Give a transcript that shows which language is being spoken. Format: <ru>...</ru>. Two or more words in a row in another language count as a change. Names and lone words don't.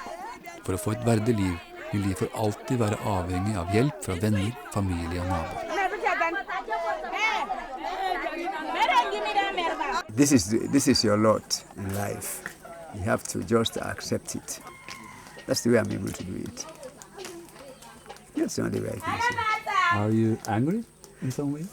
<no>For å få et verdig liv vil de for alltid være avhengig av hjelp fra venner, familie og naboer.</no> <en>This is your lot in life. You have to just accept it. That's the way I'm able to do it. That's the only way I can say. Are you angry in some way?</en>